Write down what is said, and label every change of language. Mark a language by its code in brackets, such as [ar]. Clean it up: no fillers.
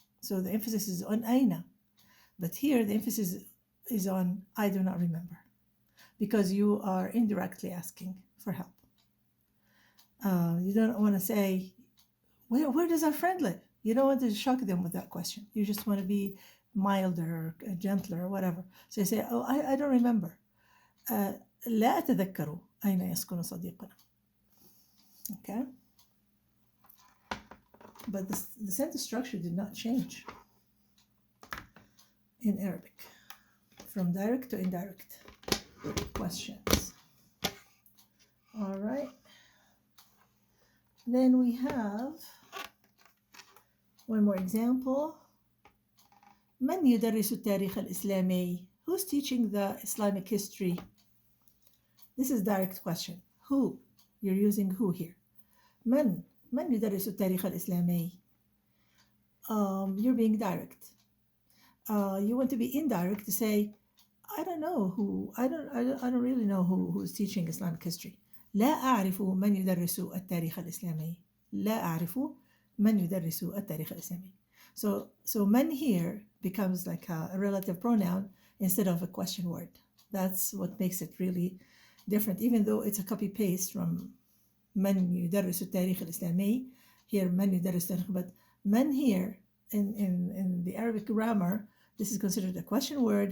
[en] So the emphasis is on أين. But here the emphasis is on I do not remember, because you are indirectly asking for help. You don't want to say, where does our friend live? You don't want to shock them with that question. You just want to be milder or gentler or whatever. So you say, oh, I don't remember. [ar] لا أتذكر أين يسكن صديقنا. [en] Okay? But the sentence structure did not change in Arabic from direct to indirect questions. All right. Then we have one more example. [ar] من يدرس التاريخ الإسلامي? [en] Who's teaching the Islamic history? This is direct question. Who? You're using who here. [ar] من يدرس التاريخ الإسلامي? [en] You're being direct. You want to be indirect to say, I don't know who. I don't really know who's teaching Islamic history. [ar] لا أعرف من يدرس التاريخ الإسلامي. لا أعرف من يدرس التاريخ الإسلامي. [en] So man here becomes like a relative pronoun instead of a question word. That's what makes it really different, even though it's a copy paste from [ar] من يدرس التاريخ الإسلامي. [en] Here [ar] من يدرس التاريخ, [en] but man here in the Arabic grammar, this is considered a question word.